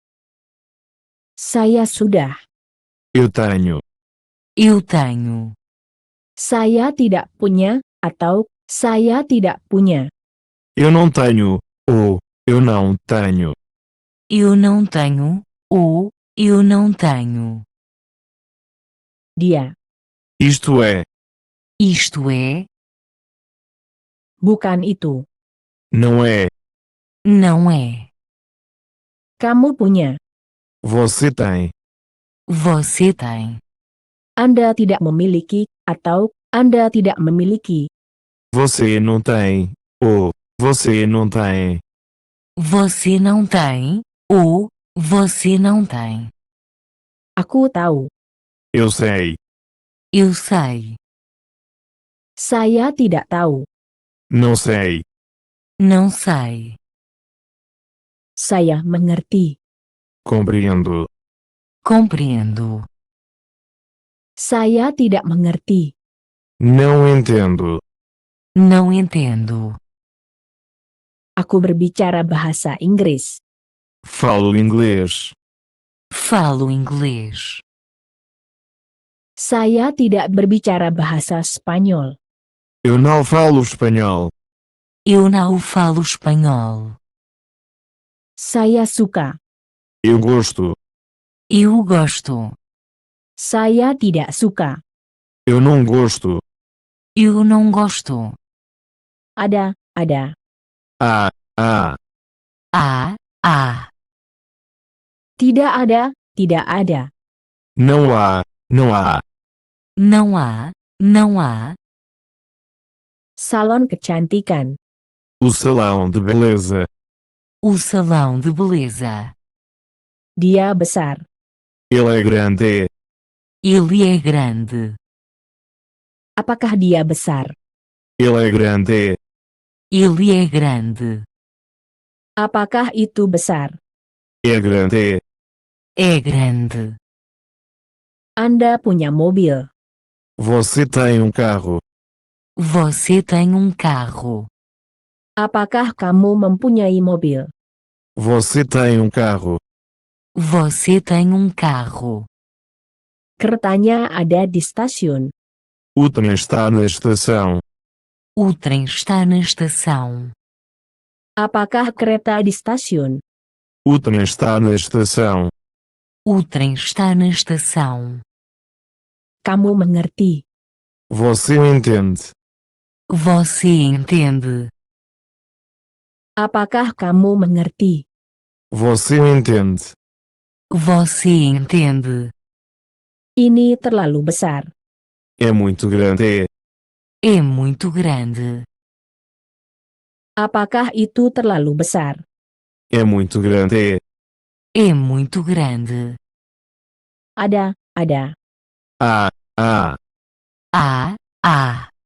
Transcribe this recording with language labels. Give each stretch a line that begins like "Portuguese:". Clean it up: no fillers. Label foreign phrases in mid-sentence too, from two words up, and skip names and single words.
Indonesian: Saya sudah.
Portuguese: Eu tenho. Eu tenho.
Indonesian: Saya tidak punya, atau saya tidak punya.
Portuguese: Eu não tenho. Ou, eu não tenho. Eu não tenho. Ou, eu não tenho.
Indonesian: Dia.
Portuguese: Isto é. Isto é.
Indonesian: Bukan itu.
Portuguese: Não é. Não é.
Indonesian: Kamu punya.
Portuguese: Você tem. Você tem.
Indonesian: Anda tidak memiliki, atau Anda tidak memiliki.
Portuguese: Você não tem. Ou, você não tem. Você não tem. Ou, você não tem.
Indonesian: Aku tahu.
Portuguese: Eu sei. Eu sei.
Indonesian: Saya tidak tahu.
Portuguese: Não sei. Não sei.
Indonesian: Saya mengerti.
Portuguese: Compreendo. Compreendo.
Indonesian: Saya tidak mengerti.
Portuguese: Não entendo. Não entendo.
Indonesian: Aku berbicara bahasa Inggris.
Portuguese: Falo inglês. Falo inglês.
Indonesian: Saya tidak berbicara bahasa Spanyol.
Portuguese: Eu não falo espanhol. Eu não falo espanhol.
Indonesian: Saya suka.
Portuguese: Eu gosto. Eu gosto.
Indonesian: Saya tidak suka.
Portuguese: Eu não gosto. Eu não gosto.
Indonesian: Ada.
Portuguese: Ah. Há.
Indonesian: Tidak ada.
Portuguese: Não há. Não há.
Indonesian: Salon kecantikan.
Portuguese: O salão de beleza. O salão de beleza.
Indonesian: Dia besar.
Portuguese: Ele é grande. Ele é grande.
Indonesian: Apakah dia besar?
Portuguese: Ele é grande. Ele é grande.
Indonesian: Apakah itu besar?
Portuguese: É grande. É grande.
Indonesian: Anda punya mobil.
Portuguese: Você tem carro. Você tem carro.
Indonesian: Apakah kamu mempunyai mobil?
Portuguese: Você tem carro. Você tem carro.
Indonesian: Keretanya ada di stasiun.
Portuguese: O trem está na estação. O trem está na estação.
Indonesian: Apakah kereta di stasiun?
Portuguese: O trem está na estação. O trem está na estação.
Indonesian: Kamu mengerti.
Portuguese: Você entende. Você entende.
Indonesian: Apakah kamu mengerti?
Portuguese: Você entende. Você entende.
Indonesian: Ini terlalu besar.
Portuguese: É muito grande. É muito grande.
Indonesian: Apakah itu terlalu besar?
Portuguese: É muito grande. É muito grande.
Indonesian: Ada.
Portuguese: A. A.